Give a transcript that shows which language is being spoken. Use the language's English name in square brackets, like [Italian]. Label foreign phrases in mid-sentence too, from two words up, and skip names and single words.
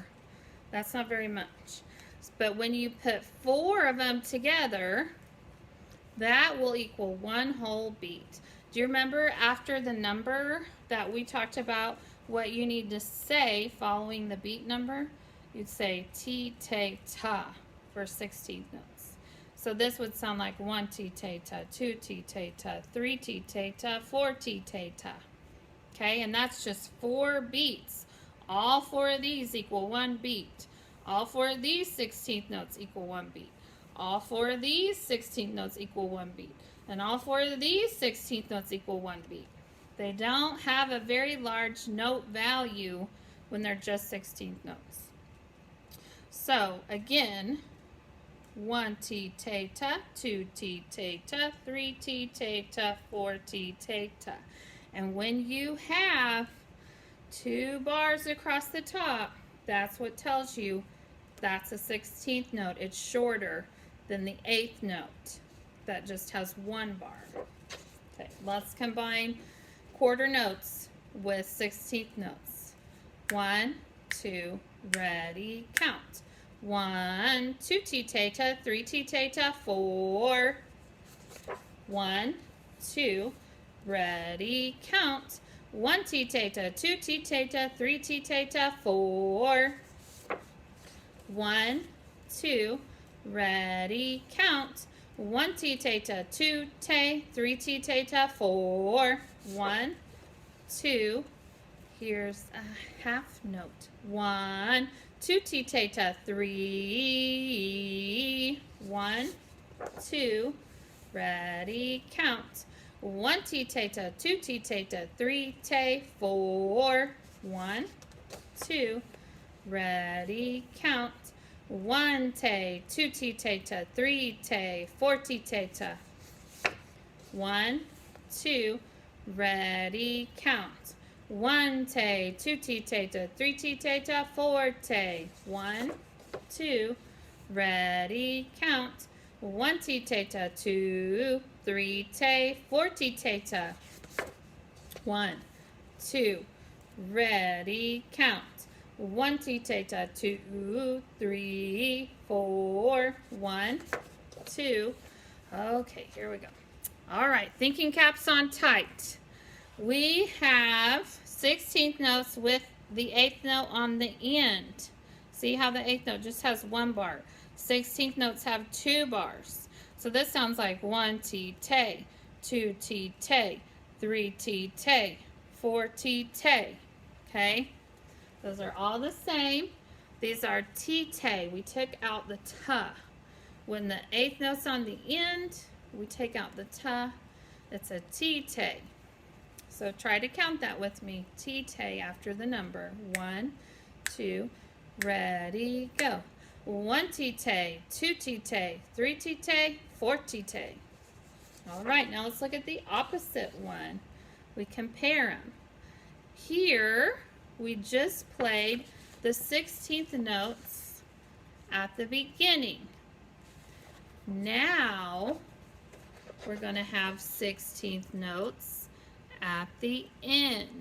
[English] That's not very much. But when you put 4 of them together, that will equal 1 whole beat. Do you remember after the number that we talked about what you need to say following the beat number? You'd say ti, te, ta for 16th notes. So this would sound like 1 ti, te, ta, 2 ti, te, ta, 3 ti, te, ta, 4 ti, te, ta. Okay, and that's just 4 beats. All 4 of these equal 1 beat. All 4 of these 16th notes equal 1 beat. All 4 of these 16th notes equal 1 beat. And all 4 of these 16th notes equal 1 beat. They don't have a very large note value when they're just 16th notes. So again, 1 ti, te, ta, 2 ti, te, ta, 3 ti, te, ta, 4 ti, te, ta. And when you have 2 bars across the top, that's what tells you that's a 16th note. It's shorter than the 8th note that just has 1 bar. Okay, let's combine quarter notes with 16th notes. 1, 2, ready, count. 1, 2 ti, te, ta, 3 ti, te, ta, 4. 1, 2, ready, count. 1 ti, te, ta, 2 ti, te, ta, 3 ti, te, ta, 4. 1, 2, ready, count. 1 ti, te, ta, 2 te, 3 ti, te, ta, 4. 1, 2, here's a half note. 1, 2 ti, te, ta, 3. 1, 2, ready, count. 1 ti, te, ta, 2 ti, te, ta, 3 te, 4. 1, 2, ready, count. 1 te, 2 ti, te, ta, 3 te, 4 ti, te, ta. 1, 2, ready, count. 1 te, 2 ti, te, ta, 3 ti, te, ta, 4 te. 1, 2, ready, count. 1 ti, te, ta, 2, 3 te, 4 ti, te, ta. 1, 2, ready, count. 1 ti, te, ta, 2, 3, 4. 1, 2. Okay, here we go. All right, thinking caps on tight. We have 16th notes with the 8th note on the end. See how the 8th note just has 1 bar. 16th notes have 2 bars. So this sounds like 1 ti, te, 2 ti, te, 3 ti, te, 4 ti, te. Okay? Those are all the same. These are ti, te. We took out the ta. When the 8th note's on the end, we take out the ta. It's a ti, te. So try to count that with me. Ti, te after the number. 1, 2, ready, go. 1 ti, te, 2 ti, te, 3 ti, te, 4 ti, te. All right, now let's look at the opposite one. We compare them. Here, we just played the 16th notes at the beginning. Now, we're going to have 16th notes at the end.